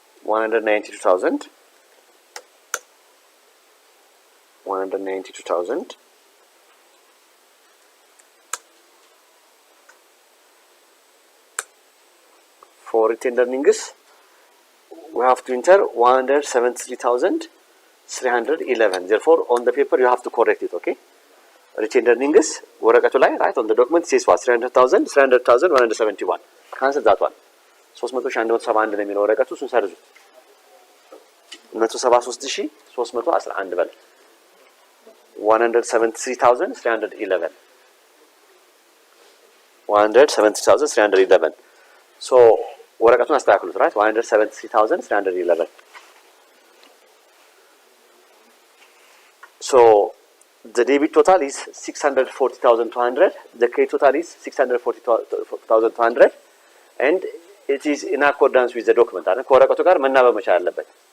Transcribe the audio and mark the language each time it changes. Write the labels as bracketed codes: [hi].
[en] 192,000 192,000 for retained earnings we have to enter 173,311. Therefore on the paper you have to correct it. Okay, retained earnings [am] ወረቀቱ ላይ [en] right on the document says what? [am] 300,171. [en] cancel that one. [am] 300,171 ነው የሚለው ወረቀቱ፣ እሱን ሰርዙት። [en] 173311 በል 173,311 173,311 [am] ሶ ወረቀቱን አስተካክሉት [en] right 173,311 so the debit total is 640,200 the credit total is 640,200 and it is in accordance with the document [am] አይደል ከወረቀቱ ጋር መናበብ መቻል አለበት